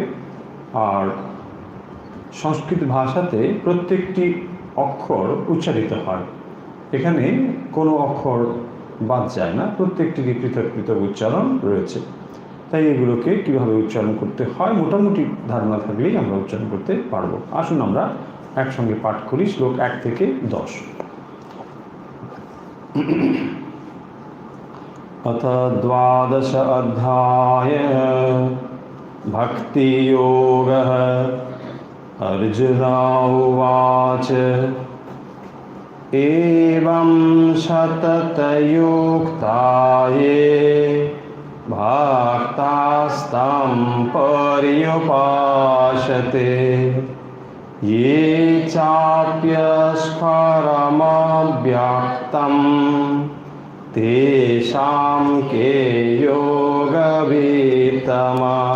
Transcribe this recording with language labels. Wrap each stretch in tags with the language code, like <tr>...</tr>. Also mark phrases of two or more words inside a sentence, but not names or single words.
<bn>আর সংস্কৃত ভাষাতে প্রত্যেকটি অক্ষর উচ্চারিত হয়, এখানে কোনো অক্ষর বাদ যায় না, প্রত্যেকটিরই পৃথক পৃথক উচ্চারণ রয়েছে। তাই এগুলোকে কীভাবে উচ্চারণ করতে হয় মোটামুটি ধারণা থাকলেই আমরা উচ্চারণ করতে পারবো। আসুন আমরা একসঙ্গে পাঠ করি শ্লোক 1 থেকে 10।</bn> <sa>अथ 12 अध्याय भक्तियोगः। अर्जुन उवाच एवं सततयुक्ता ये भक्तास्तं पर्युपासते ये चाप्यस्परमव्यक्तं तेषां के योगवित्तमा।</sa>